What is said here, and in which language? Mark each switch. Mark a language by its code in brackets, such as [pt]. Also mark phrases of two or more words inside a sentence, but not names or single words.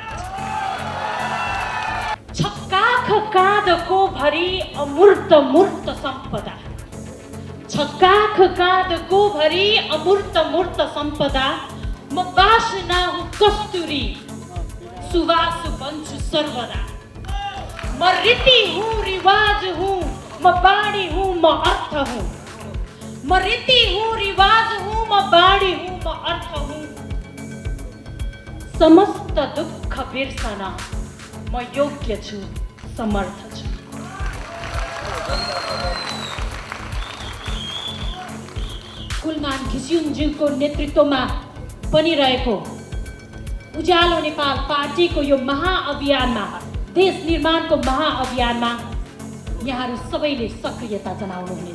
[ne] छक्काख काँधको भरी अमूर्त मूर्त सम्पदा, छक्काख काँधको भरी अमूर्त मूर्त सम्पदा। म वासना हुँ कस्तुरी, सुवास बन्छु सर्वदा। म रीति हूँ, रिवाज हूँ, म बाणी हूँ, म अर्थ हूँ। म रीति हूँ, रिवाज हूँ, म बाणी हूँ, म अर्थ हूँ। समस्त दुःख बिर्सन म योग्य छु, समर्थ छु। कुलमान घिसिङज्यूको नेतृत्वमा बनिरहेको उज्यालो नेपाल पार्टीको यो महाअभियानमा, देश निर्माणको महाअभियानमा यहाँहरू सबैले सक्रियता जनाउनुहुनेछ।